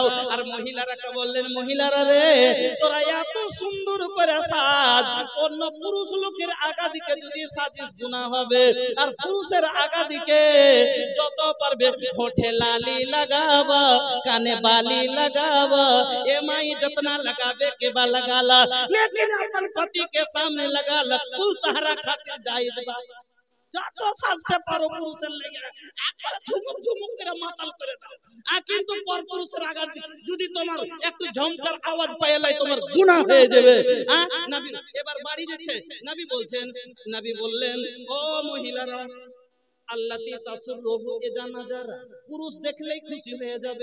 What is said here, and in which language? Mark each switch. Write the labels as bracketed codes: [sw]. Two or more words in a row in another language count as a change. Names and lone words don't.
[bn] আর মহিলারাকে বললেন, মহিলারা রে তোরা এত সুন্দর করে সাজ, অন্য পুরুষ লোকের আগা দিকে যদি সাজিস গুনাহ হবে। আর পুরুষের আগা দিকে যত পারবে হোঠে লালি লাগাবা, কানে বালি লাগাবা, [bho] एमाई जितना लगावे के बा लगाला, लेकिन अपन पति के सामने लगाला कुल तहरा खातिर जायज बा। [bn] যত সাজতে পারো পুরুষের লাগে একবার ঝুমুক ঝুমুক করে মাতাল করে দাও। কিন্তু পর পুরুষের আঘাত যদি তোমার একটু ঝমকার আওয়াজ পাইলাই তোমার গুনাহ হয়ে যাবে। নবী এবার বাড়ি যাচ্ছে, নবী বলছেন, নবী বললেন, ও মহিলারা [ar] التي تسره إذا نظر, [bn] পুরুষ দেখলেই খুশি হয়ে যাবে।